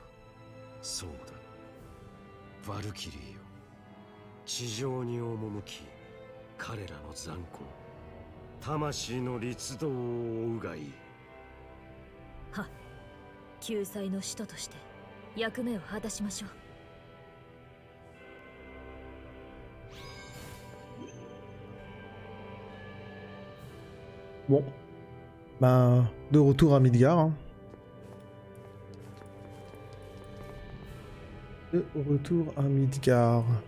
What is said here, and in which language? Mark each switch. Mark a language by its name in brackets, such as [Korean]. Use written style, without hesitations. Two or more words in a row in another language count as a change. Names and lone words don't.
[Japanese] そうだ。ヴァルキリーよ、地上に赴き彼らの残魂、魂の律動を追うがいい。はっ、救済の使徒として役目を果たしましょう。 [French] Bon, ben, de retour à Midgard. Hein. De retour à Midgard.